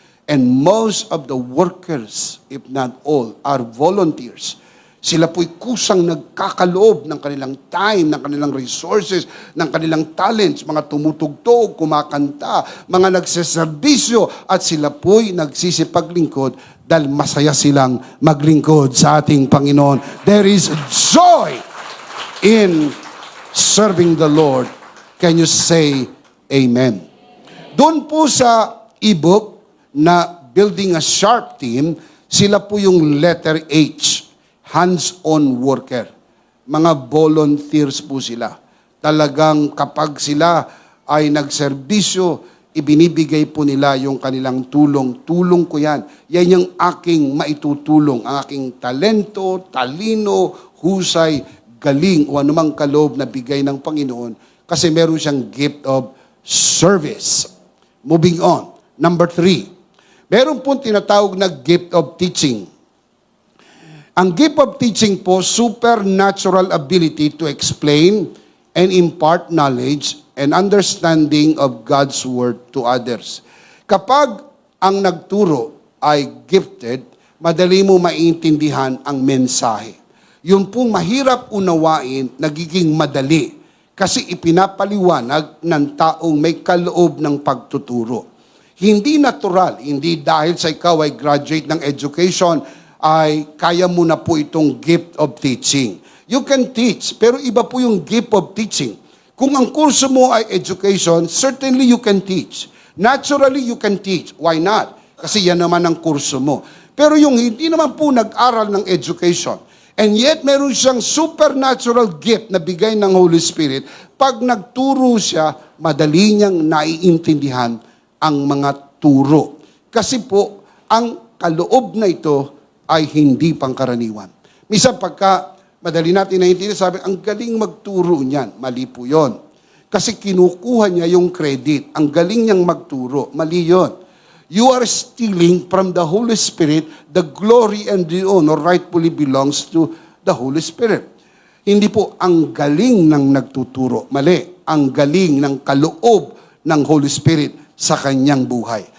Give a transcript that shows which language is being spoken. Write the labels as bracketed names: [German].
[English] And most of the workers, if not all, are volunteers. [Filipino] Sila po'y kusang nagkakaloob ng kanilang time, ng kanilang resources, ng kanilang talents, mga tumutugtog, kumakanta, mga nagseserbisyo, at sila po'y nagsisipaglingkod dahil masaya silang maglingkod sa ating Panginoon. [English] There is joy in serving the Lord. Can you say amen? [Filipino] Doon po sa ebook na Building a Sharp Team, sila po yung letter H, hands-on worker. Mga volunteers po sila. Talagang kapag sila ay nagserbisyo, ibinibigay po nila yung kanilang tulong. Tulong ko yan. Yan yung aking maitutulong. Ang aking talento, talino, husay, galing o anumang kaloob na bigay ng Panginoon kasi meron siyang gift of service. [English] Moving on. Number 3. [Filipino] Meron po tinatawag na gift of teaching. [English] Ang gift of teaching po, supernatural ability to explain and impart knowledge and understanding of God's Word to others. [Filipino] Kapag ang nagturo ay gifted, madali mo maintindihan ang mensahe. Yun pong mahirap unawain, nagiging madali kasi ipinapaliwanag ng taong may kaloob ng pagtuturo. Hindi natural, hindi dahil sa ikaw ay graduate ng education, ay kaya mo na po itong gift of teaching. [English] You can teach, [Filipino] pero iba po yung [English] gift of teaching. [Filipino] Kung ang kurso mo ay education, [English] certainly you can teach. Naturally, you can teach. Why not? [Filipino] Kasi yan naman ang kurso mo. Pero yung hindi naman po nag-aral ng education, and yet meron siyang supernatural gift na bigay ng Holy Spirit, pag nagturo siya, madali niyang naiintindihan ang mga turo. Kasi po, ang kaloob na ito ay hindi pangkaraniwan. Minsan pagka madali natin naiintindihan, sabi, ang galing magturo niyan. Mali po yun. Kasi kinukuha niya yung credit. Ang galing niyang magturo. Mali yun. [English] You are stealing from the Holy Spirit, the glory and the honor rightfully belongs to the Holy Spirit. [Filipino] Hindi po ang galing ng nagtuturo. Mali. Ang galing ng kaloob ng Holy Spirit sa kanyang buhay.